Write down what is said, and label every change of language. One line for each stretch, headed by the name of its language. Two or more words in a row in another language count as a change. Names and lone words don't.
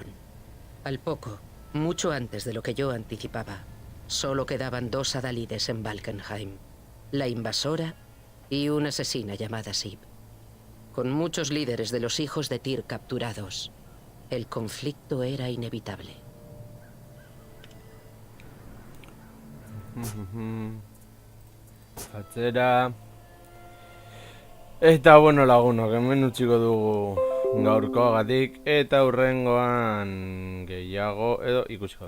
Spanish: Al poco, mucho antes de lo que yo anticipaba, solo quedaban 2 adalides en Valkenheim. La invasora y una asesina llamada Sib. Con muchos líderes de los hijos de Tyr capturados, el conflicto era inevitable.
Basque: Atzera. Eta bueno lagunok, hemen utziko dugu gaurkoagatik eta hurrengoan gehiago edo ikusiko da.